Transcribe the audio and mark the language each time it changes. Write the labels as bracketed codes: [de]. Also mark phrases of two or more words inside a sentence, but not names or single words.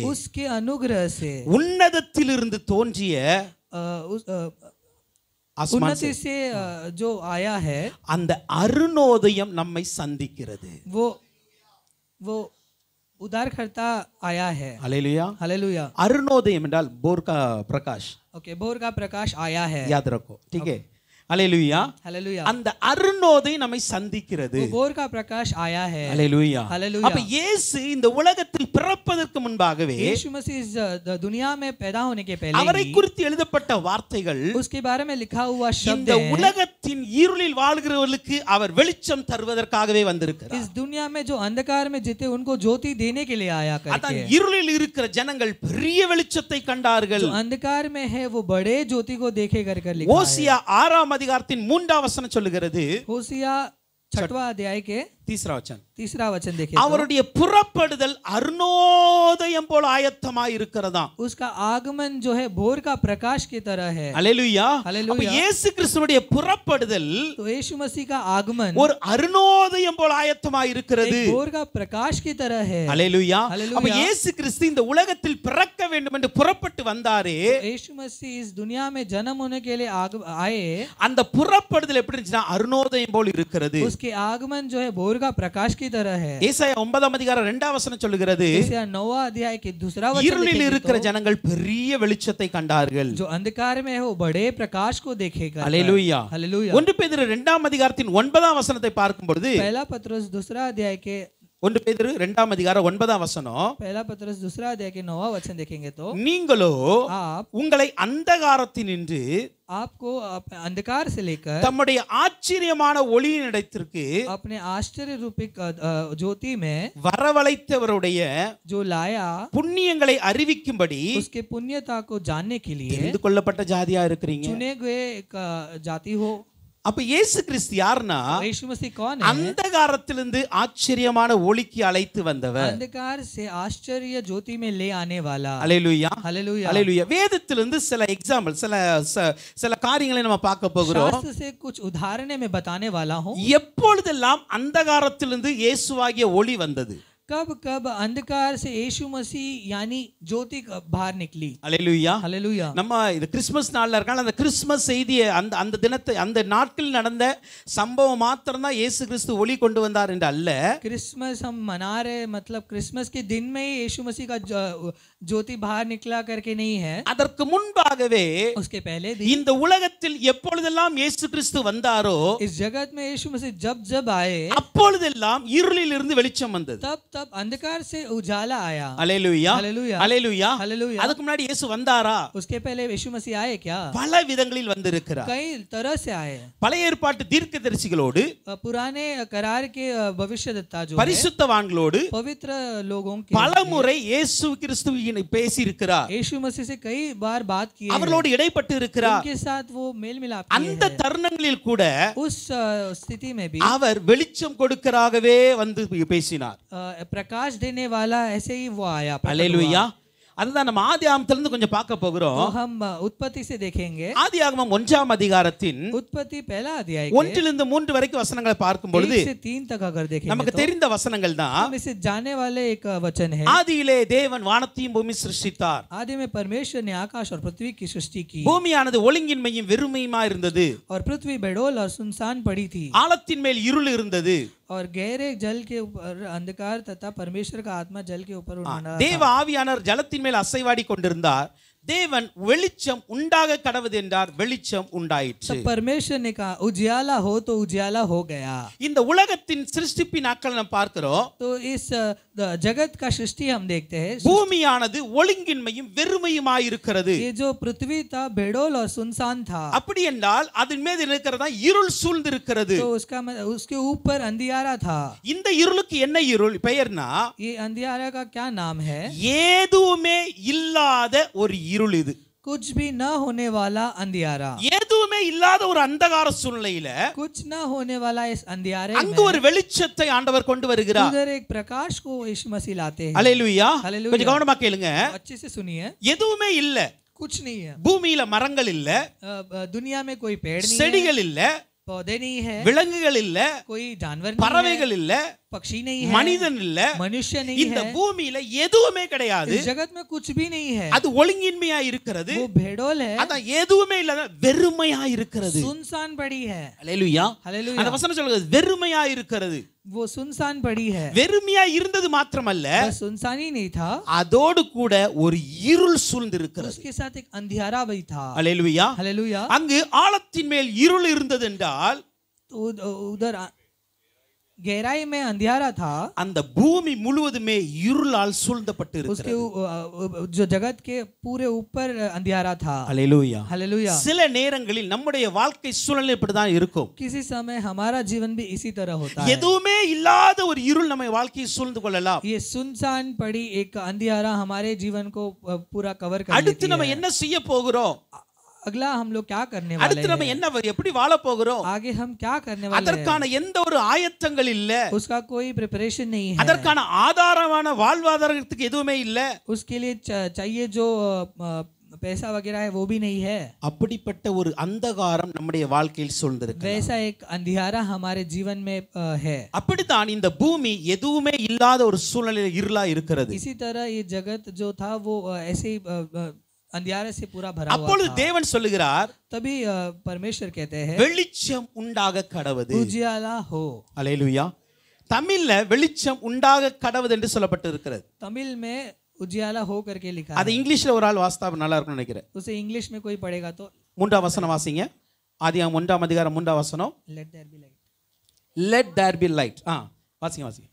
[hi] उसके अनुग्रह से, [ta] உன்னதத்திலிருந்து தோன்றிய [hi] उन्नति से जो आया है, [ta] அந்த அருணோதயம் நம்மை சந்திக்கிறது. [hi] वो उद्धारकर्ता आया है। [ta] அல்லேலூயா. [hi] हालेलुया। [ta] அருணோதயம் என்றால் போர் [hi] का प्रकाश, ओके, भोर का प्रकाश आया है। याद रखो, ठीक है. [ta] அல்லேலூயா. [hi] हालेलुया। [ta] அந்த அருணோதயம் நம்மை சந்திக்கிறது. [hi] वो भोर का प्रकाश आया है। [ta] அல்லேலூயா. [hi] हालेलुया। [ta] அப்ப இயேசு இந்த உலகத்தில் பிறப்பதற்கு முன்பாகவே [hi] यीशु मसीह इस दुनिया में पैदा होने के पहले [ta] அவரை [hi] ही [ta] குறித்து எழுதப்பட்ட வார்த்தைகள், [hi] उसके बारे में लिखा हुआ शब्द [ta] இந்த [hi] है, [ta] உலகத்தின் இருளில் வாழ்கிறவர்களுக்கு அவர் வெளிச்சம் தருவதற்காகவே வந்திருக்கிறார். [hi] इस दुनिया में जो अंधकार में जीते उनको ज्योति देने के लिए आया [ta] அதான் [hi] करके। [ta] இருளில் இருக்கிற ஜனங்கள் பெரிய வெளிச்சத்தை கண்டார்கள். [hi] जो अंधकार में है वो बड़े ज्योति को देखे कर लिखा है। [ta] ஓசியா 6 அதிகாரத்தின் 3 வசனம் சொல்லுகிறது, [hi] होसिया 6वां अध्याय के 3 वचन, तीसरा वचन देखिए। [ta] அவருடைய புறப்படுதல் அருணோதயம் போல ஆயத்தமாய் இருக்கிறதாம். [hi] उसका आगमन जो है भोर का प्रकाश की तरह है। [ta] அல்லேலூயா. [hi] हालेलुया। [ta] அப்ப இயேசு கிறிஸ்துவினுடைய புறப்படுதல் [hi] तो यीशु मसीह का आगमन [ta] ஒரு அருணோதயம் போல ஆயத்தமாய் இருக்கிறது. [hi] एक भोर का प्रकाश की तरह है। [ta] அல்லேலூயா. [hi] हालेलुया। [ta] அப்ப இயேசு கிறிஸ்து இந்த உலகத்தில் பிறக்க வேண்டும் என்று புறப்பட்டு வந்தாரே, [hi] यीशु मसीह इस दुनिया में जन्म होने के लिए आए, [ta] அந்த புறப்படுதல் எப்படி இருந்துச்சுன்னா அருணோதயம் போல இருக்கிறது. [hi] उसके आगमन जो है भोर का प्रकाश की तरह है। [ta] ஏசாயா 9 அதிகாரம் 2 வசனம் சொல்லுகிறது, [hi] यशायाह 9वां अध्याय के दूसरा वचन [ta] இருளில் [hi] देखेंगे [ta] இருக்கிற [hi] तो, [ta] ஜனங்கள் பெரிய வெளிச்சத்தை கண்டார்கள். [hi] जो अंधकार में है वो बड़े प्रकाश को देखेगा। [ta] அல்லேலூயா. [hi] हालेलुया। [ta] 1 பேதுரு 2 அதிகாரத்தின் 9 வசனத்தை பார்க்கும் பொழுது, [hi] पहला पत्रस दूसरा अध्याय के [ta] 1 பேதுரு 2 அதிகாரம் 9 வசனம், [hi] पहला पत्रस दूसरा अध्याय के 9वां वचन देखेंगे तो, [ta] நீங்களோ [hi] आप [ta] உங்களை அந்தகாரத்தினின்று [hi] आपको अंधकार से लेकर [ta] தம்முடைய ஆச்சரியமான ஒளியின் இடத்திற்கு [hi] अपने आश्चर्य रूपी ज्योति में [ta] வரவழைத்தவருடைய [hi] जो लाया, [ta] புண்ணியங்களை அறிவிக்கும்படி [hi] उसके पुण्यता को जानने के लिए [ta] தெரிந்து கொள்ளப்பட்ட ஜாதியா இருக்கிறீங்க. [hi] चुने गए एक जाति हो। [ta] அப்ப இயேசு கிறிஸ்து யாருன்னா [hi] यीशु मसीह कौन है? [ta] அந்தகாரத்திலிருந்து ஆச்சரியமான ஒளிக்கு அழைத்து வந்தவர். [hi] अंधकार से आश्चर्य ज्योति में ले आने वाला। [ta] அல்லேலூயா. [hi] हालेलुया। [ta] அல்லேலூயா. வேதத்திலிருந்து சில எக்ஸாம்பிள், சில காரியங்களை நம்ம பார்க்க போகிறோம். [hi] शास्त्र से कुछ उदाहरण मैं बताने वाला हूँ। [ta] எப்பொழுதெல்லாம் அந்தகாரத்திலிருந்து இயேசுவாகிய ஒளி வந்தது? [hi] कब कब अंधकार से यीशु मसीह यानी ज्योति बाहर निकली। [ta] அல்லேலூயா. [hi] हालेलुया। [ta] நம்ம இது கிறிஸ்மஸ் நாள்ல இருக்காங்க, அந்த கிறிஸ்மஸ் செய்தியை அந்த தினத்தை அந்த நாட்களில் நடந்த சம்பவம் மாத்திரம் தான் இயேசு கிறிஸ்து ஒளி கொண்டு வந்தார் என்று அல்ல. [hi] क्रिसमस हम मना रहे, मतलब क्रिसमस के दिन में ही यीशु मसीह का ज्योति बाहर निकला करके नहीं है। [ta] அதற்கு முன்பாகவே [hi] उसके पहले दिन [ta] இந்த உலகத்தில் எப்பொழுதெல்லாம் இயேசு கிறிஸ்து வந்தாரோ, [hi] इस जगत में यीशु मसीह जब जब आए, [ta] அப்பொழுதெல்லாம் இருளில் இருந்து வெளிச்சம் வந்தது. [hi] तब तब अंधकार से उजाला आया। [ta] அல்லேலூயா. [hi] हालेलुया। [ta] அல்லேலூயா. [hi] हालेलुया। [ta] அதுக்கு முன்னாடி இயேசு வந்தாரா? [hi] उसके पहले यीशु मसीह आए क्या? [ta] பல விதங்களில் வந்திருக்கிறார். [hi] कई तरह से आए। [ta] பழைய ஏற்பாட்டு தீர்க்கதரிசிகளோடு, [hi] पुराने करार के भविष्यद्वक्ता जो है, [ta] பரிசுத்தவான்களோடு [hi] पवित्र लोगों के [ta] பலமுறை இயேசு கிறிஸ்துவின் பேசி இருக்கிறார். [hi] यीशु मसीह से कई बार बात की है, [ta] அவர்களோடு இடைப்பட்டு இருக்கிறார். [hi] उनके साथ वो मेल मिलाप [ta] அந்த தருணங்களில் கூட [hi] उस स्थिति में भी [ta] அவர் வெளிச்சம் கொடுக்கறாகவே வந்து பேசினார். [hi] प्रकाश देने वाला ऐसे ही वो आया। [ta] அல்லேலூயா. அதுதான் நம்ம ஆதியாகமத்திலிருந்து கொஞ்சம் பார்க்க போகிறோம். [hi] तो हम उत्पत्ति से देखेंगे। [ta] ஆதியாகமம் 1 அதிகாரத்தின் [hi] उत्पत्ति पहला अध्याय [ta] 1 3 வரைக்கும் வசனங்களை பார்க்கும் பொழுது [hi] 1 से 3 तक अगर देखेंगे [ta] நமக்கு [hi] तो [ta] தெரிந்த வசனங்கள் தான். [hi] हम इसे जानने वाले एक वचन है। [ta] ஆதியிலே தேவன் வானத்தையும் பூமி சிருஷ்டித்தார். [hi] आदि में परमेश्वर ने आकाश और पृथ्वी की सृष्टि की, [ta] பூமியானது ஒழுங்கின்மையும் வெறுமையுமா இருந்தது. [hi] और पृथ्वी बेडोल और सुनसान पड़ी थी, [ta] ஆழத்தின் மேல் இருள் இருந்தது. [hi] और गहरे जल के ऊपर अंधकार तथा परमेश्वर का आत्मा जल के ऊपर उड़ना [ta] தேவ ஆவியானவர் ஜலத்தின் மேல் அசைவாடி கொண்டிருந்தார். தேவன் வெளிச்சம் உண்டாக கடவுது என்றார், வெளிச்சம் உண்டாயிற்று. [hi] तब परमेश्वर ने कहा उजियाला हो तो उजियाला हो गया. [ta] இந்த உலகத்தின் சிருஷ்டிப்பின் நாட்கள் நாம் பார்க்கிறோம். [hi] तो इस जगत का सृष्टि हम देखते हैं. [ta] பூமியானது ஒழுங்கின்மையும் வெறுமையுமாய் இருக்கிறது. [hi] ये जो पृथ्वी था बेडोल और सुनसान था. [ta] அப்படி என்றால் அதன் மீது இருக்கிறதா இருள் சூழ்ந்து இருக்கிறது. [hi] तो उसके ऊपर अंधियारा था. [ta] இந்த இருளுக்கு என்ன இருள் பெயர்னா, [hi] ये अंधियारा का क्या नाम है? [ta] ஏதுமே இல்லாத ஒரு இருள் இது. [hi] कुछ भी न होने वाला अंधियारा. [ta] ஏதுமே இல்லாத ஒரு அந்தகார சூழ்நிலையில [hi] कुछ न होने वाला इस अंधियारे [ta] அங்கு ஒரு வெளிச்சத்தை ஆண்டவர் கொண்டு வருகிறார். [hi] उधर एक प्रकाश को यीशु मसीह लाते हैं. [ta] அல்லேலூயா. [hi] हालेलुया. [ta] கொஞ்சம் கவனமா கேளுங்க. [hi] अच्छे से सुनिए. [ta] எதுவுமே இல்ல. [hi] कुछ नहीं है. [ta] பூமியில மரங்கள் இல்ல, [hi] दुनिया में कोई पेड़ नहीं है, [ta] செடிகள் இல்ல, [hi] पौधे नहीं है, [ta] விலங்குகள் இல்ல, [hi] कोई जानवर नहीं है, [ta] பறவைகள் இல்ல, [hi] पक्षी नहीं है, [ta] மனிதன் இல்ல, [hi] मनुष्य नहीं [ta] இந்த [hi] है. [ta] பூமியில எதுவுமே கிடையாது. [hi] इस जगत में कुछ भी नहीं है. [ta] அது ஒழுங்கின்மையா இருக்கிறது. [hi] वो भेड़ोल है. [ta] அதான் எதுவுமே இல்ல, வெறுமையா இருக்கிறது. [hi] सुनसान पड़ी है. [ta] அல்லேலூயா. [hi] हालेलुया. [ta] அந்த வசனம் சொல்லுது வெறுமையா இருக்கிறது. [hi] वो सुनसान पड़ी है. [ta] வெறுமையா இருந்தது மாத்திரமல்ல, [hi] बस सुनसान ही नहीं था, [ta] அதோடு கூட ஒரு இருள் சூழ்ந்து இருக்கிறது. [hi] उसके साथ एक अंधियारा भी था. [ta] அல்லேலூயா. [hi] हालेलुया. [ta] அங்கு ஆழத்தின் மேல் இருள் இருந்தது என்றால், [hi] तो उधर गहराई में अंधियारा था. [ta] அந்த பூமி முழுவதுமே இருளால் சூழ்ந்தப்பட்டு [hi] उसके [ta] இருக்கிறது. [hi] जो जगत के पूरे ऊपर अंधियारा था. [ta] அல்லேலூயா. [hi] हालेलुया. [ta] சில நேரங்களில் நம்முடைய வாழ்க்கை சூழ்நிலை இப்படிதான் இருக்கும். [hi] किसी समय हमारा जीवन भी इसी तरह होता है. [ta] எதுவுமே இல்லாத ஒரு இருள் நம்ம வாழ்க்கையை சூழ்ந்து கொள்ளலாம். [hi] ये सुनसान पड़ी एक अंधियारा हमारे जीवन को पूरा कवर कर [ta] அடுத்து [hi] लेती [ta] நம்ம [hi] है. [ta] என்ன செய்ய போகிறோம்? [hi] अगला हम लोग क्या करने वाले [ta] அடுத்து நம்ம [hi] हैं? [ta] என்ன எப்படி வாழ போகிறோம்? [hi] आगे हम क्या करने वाले हैं? [ta] அதற்கான எந்த ஒரு ஆயத்தங்கள் இல்ல. [hi] उसका कोई प्रिपरेशन नहीं है. [ta] அதற்கான ஆதாரமான வாழ்வாதாரத்துக்கு எதுவுமே இல்ல. [hi] उसके लिए चाहिए जो पैसा वगैरह है वो भी नहीं है. [ta] அப்படிப்பட்ட ஒரு அந்தகாரம் நம்முடைய வாழ்க்கையில் சூழ்ந்திருக்கு. [hi] वैसा एक अंधियारा हमारे जीवन में है. [ta] அப்படித்தான் இந்த பூமி எதுவுமே இல்லாத ஒரு சூழ்நிலையில் இருளா இருக்கிறது. [hi] इसी तरह ये जगत जो था वो ऐसे ही अंधियारे से पूरा भरा हुआ [ta] அப்பொழுது [hi] था. [ta] தேவன் சொல்லுகிறார், [hi] तभी परमेश्वर कहते हैं [ta] வெளிச்சம் உண்டாக கடவுது. [hi] उजियाला हो. [ta] அல்லேலூயா. தமிழ்ல வெளிச்சம் உண்டாக கடவுது என்று சொல்லப்பட்டு இருக்கிறது. [hi] तमिल में उजियाला हो करके लिखा [ta] அது [hi] है. [ta] இங்கிலீஷ்ல ஒரு ஆள் வாசித்தா நல்லா இருக்கும்னு நினைக்கிறேன். [hi] उसे इंग्लिश में कोई पढ़ेगा तो [ta] மூன்றாம் வசனம் வாசிங்க. ஆதியாகமம் 1ஆம் அதிகாரம் 3ஆம் வசனம். [en] let there be light. Let there be light. [ta] வாசிங்க வாசிங்க.